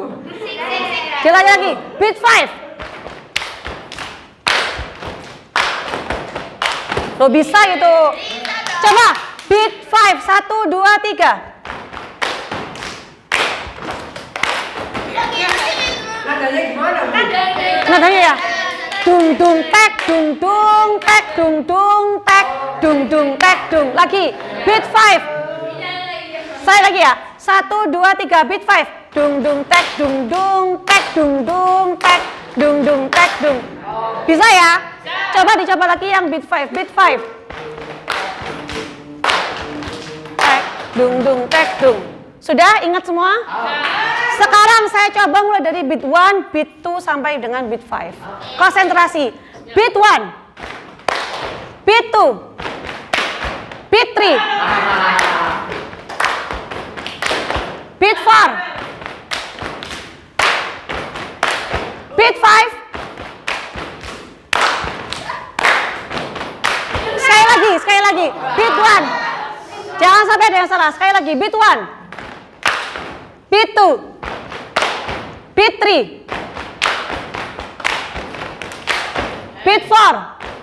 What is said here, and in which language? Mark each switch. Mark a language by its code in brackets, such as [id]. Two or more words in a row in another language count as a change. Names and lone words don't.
[id] Jalan lagi, beat 5. Lo bisa gitu. Coba beat 5. 1, 2, 3. Nadanya gimana? Nadanya ya. Dung dung tek, dung dung tek, dung dung tek, dung dung tek, dung. Lagi. Beat 5. Saya lagi ya. 1, 2, 3. Beat 5. Dung dung tek, dung dung tek, dung dung tek, dung dung tek, dung. Bisa ya? Coba dicoba lagi yang beat 5. Beat 5. Tek, dung dung tek, dung. Sudah ingat semua? Sekarang saya coba mulai dari beat 1, beat 2 sampai dengan beat 5. Konsentrasi. Beat 1. Beat 2. Beat 3. Beat 4. Beat 5. Sekali lagi. Beat 1. Jangan sampai ada yang salah. Sekali lagi. Beat 1. Beat 2. Beat 3. Beat 4.